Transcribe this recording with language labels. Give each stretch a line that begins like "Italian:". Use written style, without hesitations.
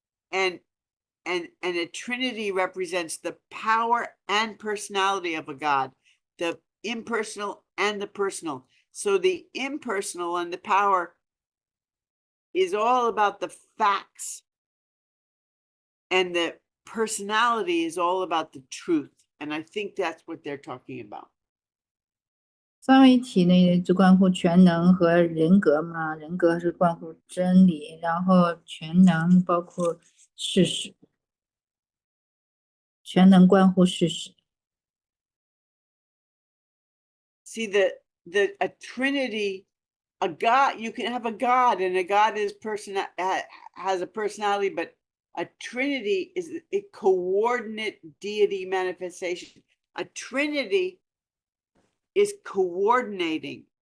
English: And a trinity represents the power and personality of a God, the impersonal and the personal. So the impersonal and the power is all about the facts, and the personality is all about the truth. And I think that's what they're talking about.
Chinese: 三位一体呢，就关乎全能和人格嘛，人格是关乎真理，然后全能包括事实，全能关乎事实。
English: See, a trinity, a God, you can have a God, and a God is has a personality, but a trinity is a coordinate deity manifestation. A trinity is coordinating